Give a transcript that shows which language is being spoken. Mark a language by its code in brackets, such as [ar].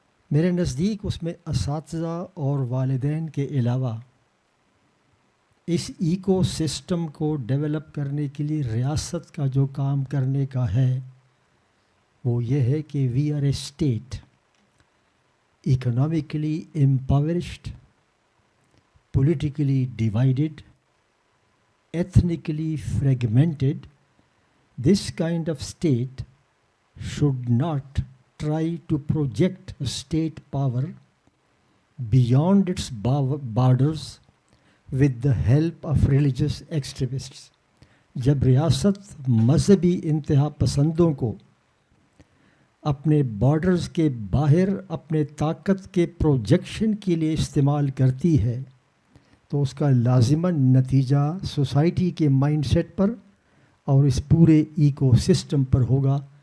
[ur] میرے نزدیک اس میں اساتذہ اور والدین کے علاوہ اس ایکو سسٹم کو ڈیولپ کرنے کے لیے ریاست کا جو کام کرنے کا ہے وہ یہ ہے کہ [en] We are a state economically impoverished, politically divided, ethnically fragmented. This kind of state should not try to project state power beyond its borders with the help of religious extremists. [ur] جب ریاست مذہبی انتہا پسندوں کو اپنے بارڈرز کے باہر اپنے طاقت کے پروجیکشن کے لیے استعمال کرتی ہے تو اس کا لازماً نتیجہ سوسائٹی کے مائنڈ سیٹ پر اور اس پورے ایکو سسٹم پر ہوگا.